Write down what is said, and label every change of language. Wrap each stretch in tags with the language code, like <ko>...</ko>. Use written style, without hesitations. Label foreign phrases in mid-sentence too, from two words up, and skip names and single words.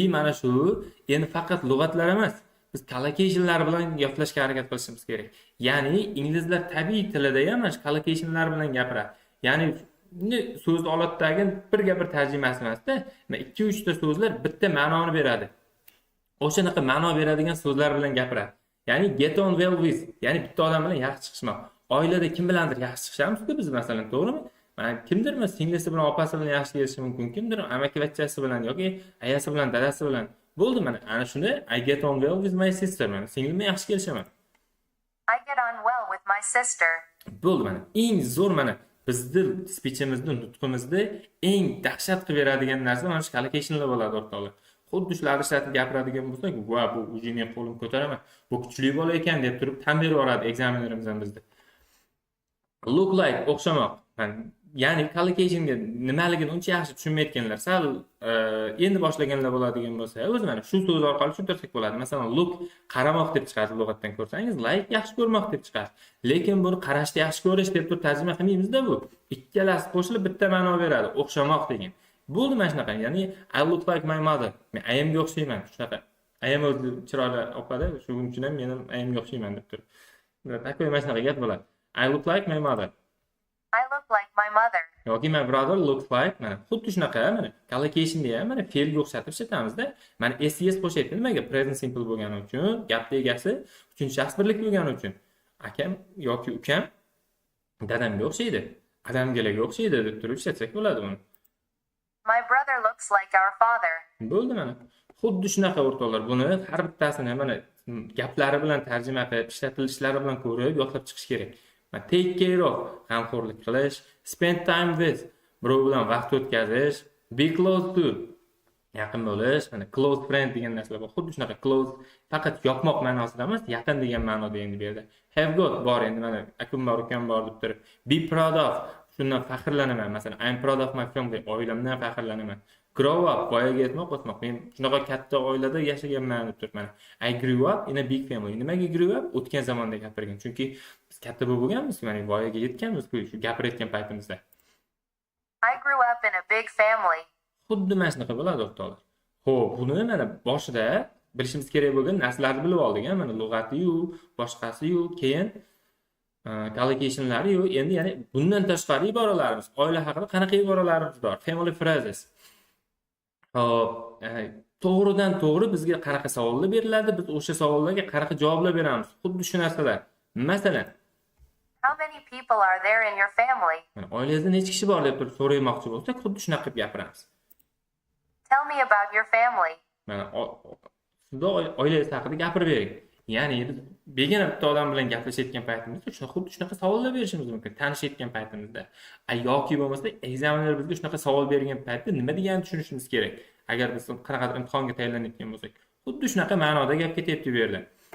<uz>Mana shu endi faqat lug'atlar emas, biz collocationlar bilan yodlashga harakat qilishimiz kerak. Ya'ni inglizlar tabiiy tilida ham mana shu collocationlar bilan gapiradi. Ya'ni so'zni olatdagi birga bir tarjimasi emasda, 2-3 ta so'zlar bitta ma'noni beradi. O'shanaqa ma'no beradigan so'zlar bilan gapiradi.</uz> <en>Ya'ni get on well with,</en> <uz>ya'ni bitta odam bilan yaxshi chiqishmoq. Oilada kim bilandir yaxshi chiqishamiz-ku biz masalan, to'g'rimi? Kimdirmi singlisi bilan opasi bilan yaxshi kelishi mumkin, kimdir amakivachchasi bilan yoki ayasi bilan dadasi bilan. Bo'ldi, mana ana shuni</uz> <en>I get on well with my sister,</en> <uz>mana singlimga yaxshi kelishaman.</uz> <en>I get on well with my sister.</en> <uz>Bo'ldi, mana eng zo'r mana bizni speechimizni, nutqimizni eng dahshat qilib beradigan narsa mana shu collocationlar bo'ladi o'rtoqlar. Xuddi shularni ishlatib gapiradigan bo'lsak, va bu o'zini qo'lim ko'taraman. Bu kuchli bola ekan deb turib tan berib yuboradi ekzamenlarimiz ham bizda.</uz> <en>Look like o'xshamoq.</en> <uz>ya'ni collocationga nimaligini uncha yaxshi tushunmayotganlar, sal endi boshlaganlar bo'ladigan bo'lsa, o'zi mana shu so'z orqali tushuntirsak bo'ladi. Masalan, look qaramoq deb chiqadi lug'atdan ko'rsangiz, like yaxshi ko'rmoq deb chiqadi. Lekin buni qarashni yaxshi ko'rish deb turib tarjima qilmaymiz-da bu. Ikkalasi qo'shilib bitta ma'no beradi, o'xshamoq degan. Bo'ldi mana shunaqa.</uz> <en>Ya'ni I look like my mother.</en> <uz>Men ayamga o'xshayman, shunaqa. Ayam o'zi chiroyli o'qadi, shuning uchun ham men ham ayamga o'xshayman deb turib. Takoy mana shunaqa gap bo'ladi.</uz> <en>I look like my mother. I look like my mother.</en> <uz>yoki</uz> <en>my brother looks like</en> <uz>mana xuddi shunaqa mana collocationda ham mana fe'lga o'xshatib ishlatamizda. Mana ses qo'shyapti nimaga?</uz> <en>Present simple</en> <uz>bo'lgani uchun, gapning egasi uchinchi shaxs birlik bo'lgani uchun. Akam yoki ukam dadamga o'xshaydi, adamgalarga o'xshaydi deb turib ishlatsak bo'ladi buni.</uz> <en>My brother looks like our father.</en> <uz>Bo'ldi mana. Xuddi shunaqa o'rtoqlar, buni har bittasini mana gaplari bilan tarjima qilib, ishlatilishlari bilan ko'rib, yodlab chiqish kerak.</uz> <en>Take care of,</en> <uz>g'amxo'rlik qilish,</uz> <en>spend time with,</en> <uz>birov bilan vaqt o'tkazish,</uz> <en>be close to,</en> <uz>yaqin bo'lish, mana</uz> <en>close friend</en> <uz>degan narsalar bor. Xuddi shunaqa close faqat yoqmoq ma'nosida emas, yaqin degan ma'noda endi bu yerda.</uz> <en>Have got</en> <uz>bor endi mana akum bor, ukam bor deb turib.</uz> <en>Be proud of,</en> <uz>shundan faxrlanaman. Masalan,</uz> <en>I'm proud of my family,</en> <uz>oilamdan faxrlanaman.</uz> <en>Grow up,</en> <uz>voyaga yetmoq, o'smoq. Men shunaqa katta oilada yashaganman deb turibman.</uz> <en>I grew up in a big family. Nimaga grew up?</en> <uz>O'tgan zamonda gapirgan. Chunki biz katta bo'lganmiz, mana voyaga yetganmiz-ku shu gapirayotgan paytimizda.</uz> <en>I grew up in a big family.</en> <uz>Xuddi mana shunaqa bo'ladi o'rtoqlar. Xo'p, buni mana boshida bilishimiz kerak bo'lgan narsalarni bilib oldik, mana lug'ati-yu, boshqasi-yu, keyin collocationlari-yu, endi ya'ni bundan tashqari iboralarimiz, oila haqida qanaqa iboralarimiz bor?</uz> <en>Family phrases.</en> <uz>Hop, to'g'ridan to'g'ri bizga qanaqa savollar beriladi, biz o'sha savollarga qanaqa javoblar beramiz. Xuddi shu narsalar. Masalan,</uz> <en>How many people are there in your family?</en> <uz>mana oilangizda necha kishi bor deb turib so'raymoqchi bo'lsak, xuddi shunaqa qilib gapiramiz.</uz> <en>Tell me about your family.</en> <uz>Mana sizda oilangiz haqida gapirib bering. Ya'ni biz begona bitta odam bilan gaplashayotgan paytimizda xuddi shunaqa savollar berishimiz mumkin, tanishayotgan paytimizda. Yoki bo'lmasa, ekzamener bizga shunaqa savol bergan paytda nima deganini tushunishimiz kerak. Agar biz qanaqadir imtihonga tayyorlanayotgan bo'lsak, xuddi shunaqa ma'noda gap ketyapti bu yerda.</uz>